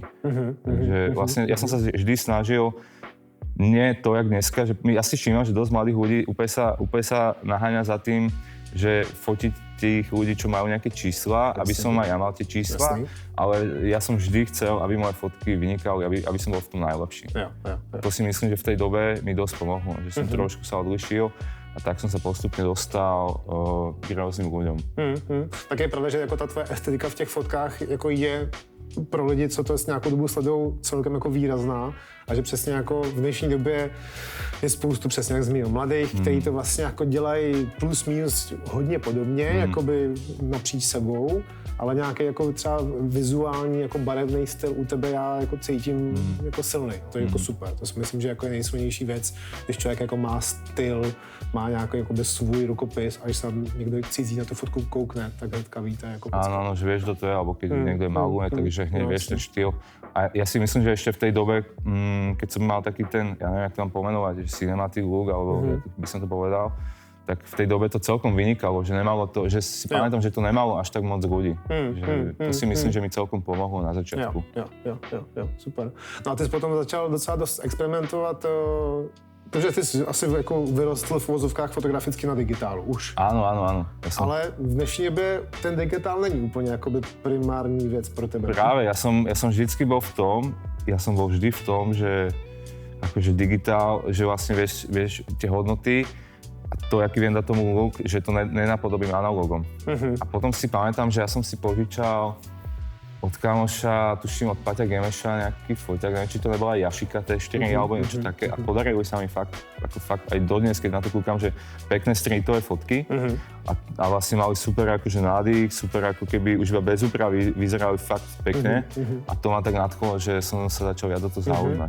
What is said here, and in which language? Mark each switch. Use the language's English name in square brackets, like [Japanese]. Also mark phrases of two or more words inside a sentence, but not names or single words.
[Slovak] Takže vlastne ja som sa vždy snažil, nie to, jak dneska, že ja si všímam, že dosť mladých ľudí úplne sa naháňa za tým, že fotiť tých ľudí, čo majú nejaké čísla, aby som aj ja mal tie čísla, ale ja som vždy chcel, aby moje fotky vynikali, aby som bol v tom najlepší. To si myslím, že v tej dobe mi dosť pomohlo, že som trošku sa odlišil a tak som sa postupne dostal k rôznym ľuďom. [Czech] Tak je pravda, že jako ta tvoje estetika v těch fotkách jako je pro lidi, co to nějakou dobu sledují, celkem jako výrazná a že přesně jako v dnešní době je spoustu, přesně jak zmínil, mladých, kteří to vlastně jako dělají plus minus hodně podobně, jakoby napříč sebou, ale nějaký jako třeba vizuální, jako barevný styl u tebe já jako cítím jako silný. To je jako super. To si myslím, že jako je nejsilnější věc, když člověk jako má styl, má nějaký jako svůj rukopis a když se někdo cítí na tu fotku koukne, tak hnedka víte jako [Slovak] áno, že vieš, kto to je, alebo keď niekto je maluje, takže hneď vieš ten štýl. A ja si myslím, že ešte v tej dobe, keď som mal taký ten, ja neviem, jak to mám pomenovať, že [English] cinematic look, [Slovak] alebo by som to povedal, tak v tej dobe to celkom vynikalo, že nemalo to, že si pamätám, že to nemalo až tak moc ľudí. To si myslím, že mi celkom pomohlo na začiatku. [Czech] Jo, super. No a ty jsi potom začal docela dost experimentovat, protože ty jsi asi jako vyrostl v uvozovkách fotograficky na digitálu už. [Slovak] Áno. [Czech] Ale v dnešní době ten digitál není úplně jakoby primární věc pro tebe. [Slovak] Práve, ja som vždycky bol vždy v tom, že akože digitál, že vlastne vieš tie hodnoty a to, aký viem dať tomu look, že to nenapodobím analogom. A potom si pamätám, že ja som si požičal od kamoša, tuším od Paťa Gemeša nejaký foťák, neviem, či to nebola Jašika T4 alebo niečo také a podarili sa mi fakt aj dodnes, keď na to kúkam, že pekné streetové fotky a vlastne mali super akože nádych, super ako keby už iba bez úpravy vyzerali fakt pekne a to ma tak nadchlo, že som sa začal viac do toho zaujímať.